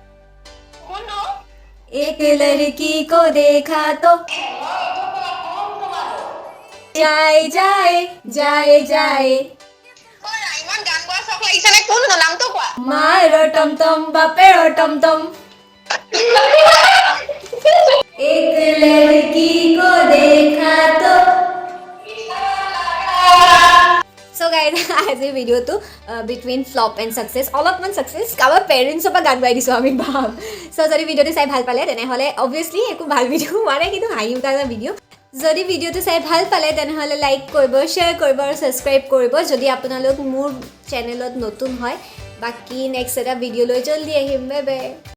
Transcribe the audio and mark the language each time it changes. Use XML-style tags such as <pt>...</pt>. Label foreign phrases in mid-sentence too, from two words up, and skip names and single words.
<hi>एक लड़की को देखा तो जाए जाए जाए जाए मारो टमटम बापेरो टमटम एक लड़की को देखा तो</hi> <en>So guys,</en> <as>আজি ভিডিওটো</as> <en>between flop and success</en> <as>অলপমান ছাকচেছ কাৰোবাৰ পেৰেণ্টছৰ পৰা গান গাই দিছোঁ আমি ভাব চ' যদি ভিডিঅ'টো চাই ভাল পালে তেনেহ'লে অবভিয়াছলি একো ভাল ভিডিঅ' হোৱা নাই কিন্তু হাঁহি উঠা এটা ভিডিঅ' যদি ভিডিঅ'টো চাই ভাল পালে তেনেহ'লে লাইক কৰিব শ্বেয়াৰ কৰিব আৰু ছাবস্ক্ৰাইব কৰিব যদি আপোনালোক মোৰ চেনেলত নতুন হয় বাকী নেক্সট এটা ভিডিঅ' লৈ জল্দি আহিম</as> <en>bye bye</en>